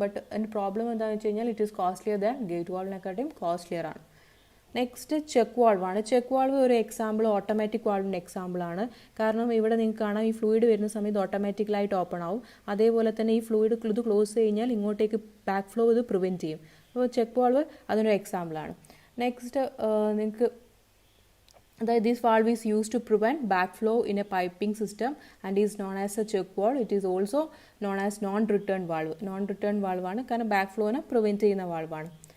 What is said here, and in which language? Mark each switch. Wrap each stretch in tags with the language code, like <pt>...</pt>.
<ml>But അതിൻ്റെ problem എന്താണെന്ന് വെച്ച് കഴിഞ്ഞാൽ it is costlier than gate വാൾവിനെക്കാട്ടും costlier ആണ്. Next check വാൾവാണ്. ചെക്ക് വാൾവ് ഒരു എക്സാമ്പിൾ ഓട്ടോമാറ്റിക് വാൾവിൻ്റെ എക്സാമ്പിളാണ്. കാരണം ഇവിടെ നിങ്ങൾക്ക് കാണാം ഈ ഫ്ലൂയിഡ് വരുന്ന സമയത്ത് ഓട്ടോമാറ്റിക്കലായിട്ട് ഓപ്പൺ ആവും. അതേപോലെ തന്നെ ഈ ഫ്ലൂയിഡ് ഇത് ക്ലോസ് കഴിഞ്ഞാൽ ഇങ്ങോട്ടേക്ക് ബാക്ക് ഫ്ലോ ഇത് പ്രിവെൻറ്റ് ചെയ്യും. അപ്പോൾ ചെക്ക് വാൾവ് അതിനൊരു എക്സാമ്പിളാണ്. നെക്സ്റ്റ് നിങ്ങൾക്ക്</ml> <en>that this valve is used to prevent backflow in a piping system and is known as a check valve. It is also known as non-return valve.</en> <ml>Non-return valve ആണ്, കാരണം ബാക്ക്ഫ്ലോനെ prevent ചെയ്യുന്ന വാൾവാണ്.</ml>